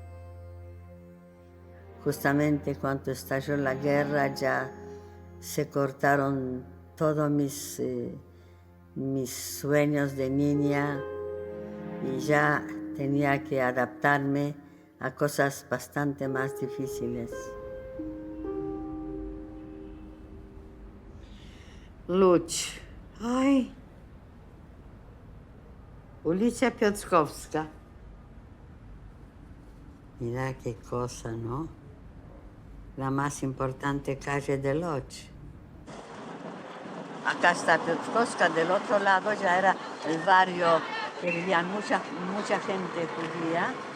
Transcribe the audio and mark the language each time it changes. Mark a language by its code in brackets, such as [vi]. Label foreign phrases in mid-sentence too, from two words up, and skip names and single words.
[es] Justamente cuando estalló la guerra ya se cortaron todos mis sueños de niña y ya tenía que adaptarme a cosas bastante más difíciles. Łódź. Ay. Ulica Piotrkowska. Mira qué cosa, ¿no? La más importante calle de Łódź. Acá está Piotrkowska, del otro lado ya era el barrio que vivían mucha gente judía.